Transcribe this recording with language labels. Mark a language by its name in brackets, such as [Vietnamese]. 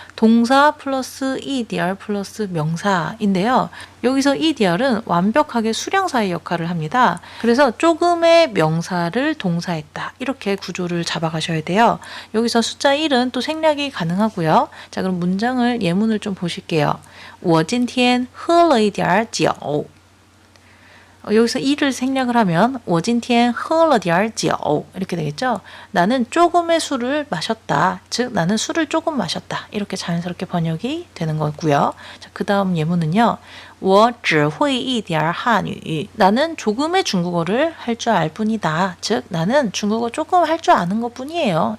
[Korean] 동사 플러스 EDR 플러스 명사인데요. 여기서 EDR은 완벽하게 수량사의 역할을 합니다. 그래서 조금의 명사를 동사했다. 이렇게 구조를 잡아가셔야 돼요. 여기서 숫자 1은 또 생략이 가능하고요. 자, 그럼 문장을 예문을 좀 보실게요. [Chinese] 我今天喝了一点酒 [Korean] 여기서 이를 생략을 하면 [Chinese] 我今天喝了点酒 [Korean] 이렇게 되겠죠. 나는 조금의 술을 마셨다. 즉 나는 술을 조금 마셨다. 이렇게 자연스럽게 번역이 되는 거고요. 자, 그 다음 예문은요. [Chinese] 我只会一点汉语. [Korean] 나는 조금의 중국어를 할 줄 알 뿐이다. 즉, 나는 중국어 조금 할 줄 아는 것 뿐이에요.